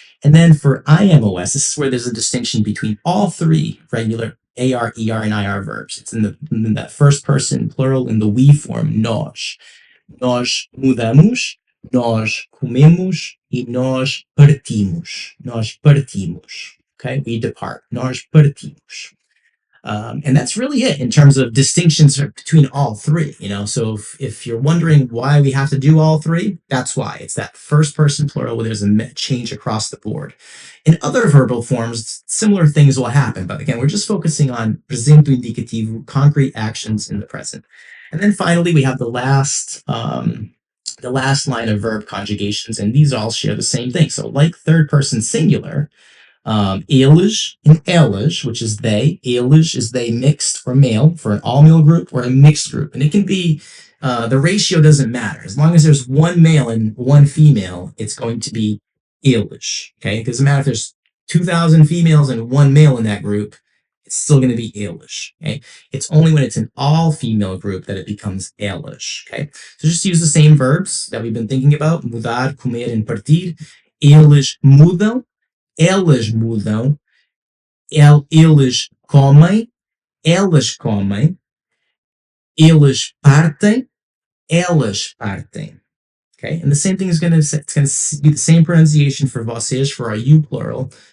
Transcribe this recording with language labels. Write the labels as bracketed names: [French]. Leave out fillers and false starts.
[English] And then for IMOS, this is where there's a distinction between all three regular AR, ER, and IR verbs. It's in that first person plural in the we form, nós. [Portuguese] Nós mudamos, nós comemos e nós partimos. Nós partimos. [English] Okay, we depart. [Portuguese] Nós partimos. [English] And that's really it in terms of distinctions between all three. So if you're wondering why we have to do all three, that's why. It's that first person plural where there's a change across the board. In other verbal forms, similar things will happen. But again, we're just focusing on presente indicativo, concrete actions in the present. And then finally, we have the last line of verb conjugations, and these all share the same thing. So like third person singular, eles and elas, which is they. Eles is they mixed or male for an all male group or a mixed group. And it can be, the ratio doesn't matter. As long as there's one male and one female, it's going to be eles. Okay. It doesn't matter if there's 2,000 females and one male in that group, it's still going to be eles. Okay. It's only when it's an all female group that it becomes elas. Okay. So just use the same verbs that we've been thinking about: mudar, comer, and partir. [Portuguese] Eles mudam. Elas mudam, eles comem, elas comem, eles partem, elas partem. [English] Okay, and the same thing is going to be the same pronunciation for vocês, for our you plural.